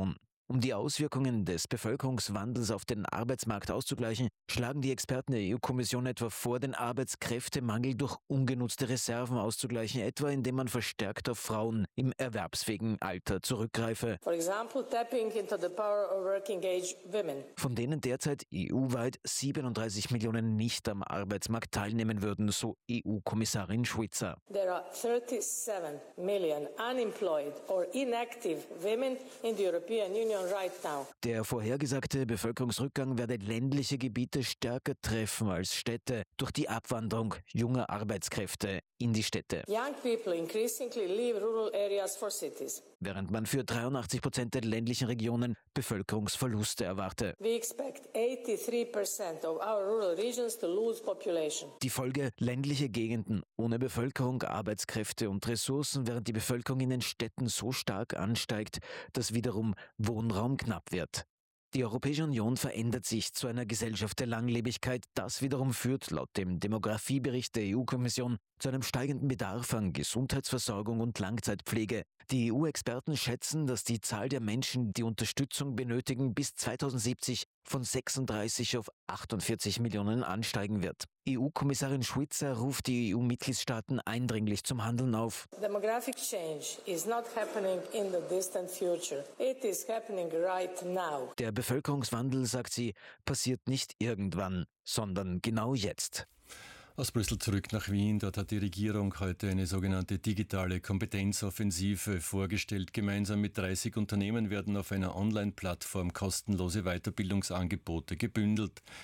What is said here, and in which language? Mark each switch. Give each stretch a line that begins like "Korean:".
German: Um die Auswirkungen des Bevölkerungswandels auf den Arbeitsmarkt auszugleichen, schlagen die Experten der EU-Kommission etwa vor, den Arbeitskräftemangel durch ungenutzte Reserven auszugleichen, etwa indem man verstärkt auf Frauen im erwerbsfähigen Alter zurückgreife.
English: For example, tapping into the power of working-age women.
German: Von denen derzeit EU-weit 37 Millionen nicht am Arbeitsmarkt teilnehmen würden, so EU-Kommissarin Schwitzer.
English: There are 37 million unemployed or inactive women in the European Union.
German: Der vorhergesagte Bevölkerungsrückgang werde ländliche Gebiete stärker treffen als Städte durch die Abwanderung junger Arbeitskräfte in die Städte.
English: Young people increasingly leave rural areas for cities.
German: Während man für 83% der ländlichen Regionen Bevölkerungsverluste erwarte.
English: We expect 83% of our rural regions to lose population.
German: Die Folge: ländliche Gegenden ohne Bevölkerung, Arbeitskräfte und Ressourcen, während die Bevölkerung in den Städten so stark ansteigt, dass wiederum Wohnraum knapp wird. Die Europäische Union verändert sich zu einer Gesellschaft der Langlebigkeit. Das wiederum führt laut dem Demografiebericht der EU-Kommission zu einem steigenden Bedarf an Gesundheitsversorgung und Langzeitpflege. Die EU-Experten schätzen, dass die Zahl der Menschen, die Unterstützung benötigen, bis 2070 von 36 auf 48 Millionen ansteigen wird. EU-Kommissarin Schwitzer ruft die EU-Mitgliedstaaten eindringlich zum Handeln auf.
English: Demographic change is not happening in the distant future. It is happening right now.
German: Der Bevölkerungswandel, sagt sie, passiert nicht irgendwann, sondern genau jetzt. Aus Brüssel zurück nach Wien. Dort hat die Regierung heute eine sogenannte digitale Kompetenzoffensive vorgestellt. Gemeinsam mit 30 Unternehmen werden auf einer Online-Plattform kostenlose Weiterbildungsangebote gebündelt.